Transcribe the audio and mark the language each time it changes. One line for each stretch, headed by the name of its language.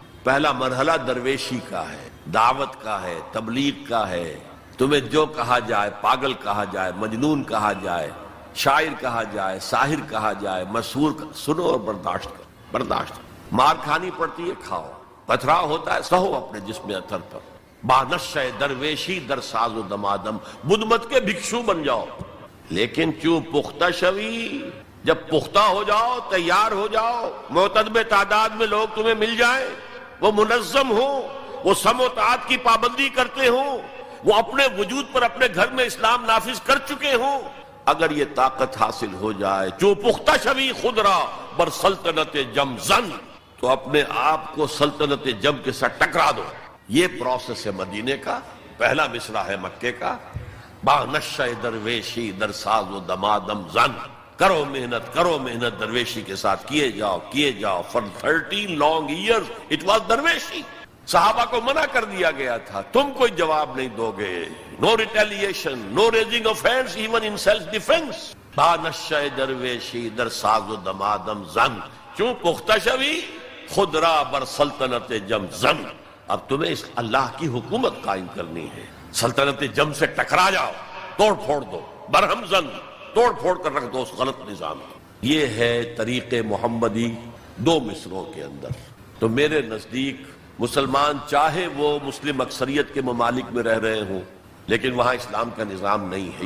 Urdu: پہلا مرحلہ درویشی کا ہے، دعوت کا ہے، تبلیغ کا ہے. تمہیں جو کہا جائے، پاگل کہا جائے، مجنون کہا جائے، شاعر کہا جائے، ساحر کہا جائے، مسحور سنو اور برداشت کرو. برداشت. مار کھانی پڑتی ہے، کھاؤ. پتھراؤ ہوتا ہے، سہو اپنے جسم اثر پر.
Persian: بانشہ درویشی در ساز و دمادم.
Urdu: بدھ مت کے بھکشو بن جاؤ، لیکن
Persian: چوں پختہ شوی،
Urdu: جب پختہ ہو جاؤ، تیار ہو جاؤ، معتدب تعداد میں لوگ تمہیں مل جائیں، وہ منظم ہوں، وہ سم و طاعت کی پابندی کرتے ہوں، وہ اپنے وجود پر اپنے گھر میں اسلام نافذ کر چکے ہوں. اگر یہ طاقت حاصل ہو جائے،
Persian: جو پختہ شوی خود را بر سلطنت جم زن،
Urdu: تو اپنے آپ کو سلطنت جم کے ساتھ ٹکرا دو. یہ پروسیس ہے مدینے کا. پہلا مصرع ہے مکے کا،
Persian: با نشہ درویشی در ساز و دمادم زن.
Urdu: کرو محنت، کرو محنت درویشی کے ساتھ، کیے جاؤ، کیے جاؤ.
English: for 13 long years it was درویشی.
Urdu: صحابہ کو منع کر دیا گیا تھا، تم کوئی جواب نہیں دو گے.
English: No retaliation, no raising of hands even in self defence.
Persian: با نشہ درویشی در ساز و دمادم زن، چوں پختہ شوی خود را بر سلطنت جم زن.
Urdu: اب تمہیں اس اللہ کی حکومت قائم کرنی ہے. سلطنت جم سے ٹکرا جاؤ، توڑ پھوڑ دو،
Persian: برہم زن،
Urdu: توڑ پھوڑ کر رکھ دو اس غلط نظام کو. یہ ہے طریق محمدی 2 مصروں کے اندر. تو میرے نزدیک مسلمان چاہے وہ مسلم اکثریت کے ممالک میں رہ رہے ہوں، لیکن وہاں اسلام کا نظام نہیں ہے.